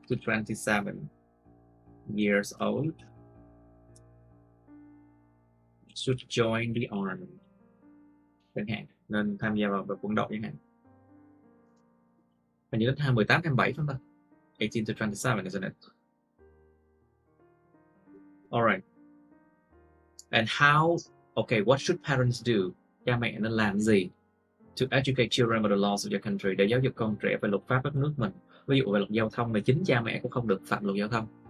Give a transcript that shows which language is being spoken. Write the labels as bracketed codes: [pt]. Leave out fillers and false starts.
[en] To 27 years old should join the army. [vi] Chẳng hạn, nên tham gia vào quân đội chẳng hạn. Hình như đến 18, 27 không ta? [en] 18 to 27, isn't it? Alright. And how, okay, what should parents do? [vi] Cha mẹ nên làm gì [en] to educate children about the laws of your country, [vi] để giáo dục con trẻ về luật pháp đất nước mình? Ví dụ về luật giao thông, mà chính cha mẹ cũng không được phạm luật giao thông.